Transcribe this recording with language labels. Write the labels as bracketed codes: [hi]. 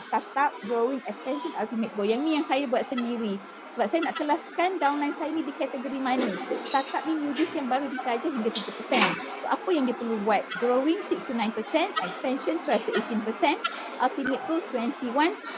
[en] Startup, growing, expansion, ultimate goal. [ms] Yang ni yang saya buat sendiri. Sebab saya nak kelaskan downline saya ni di kategori mana. Startup ni newbies yang baru ditaja hingga 3%. So apa yang dia perlu buat? [en] Growing 6 to 9%, expansion 12 to 18%, ultimate goal 21%.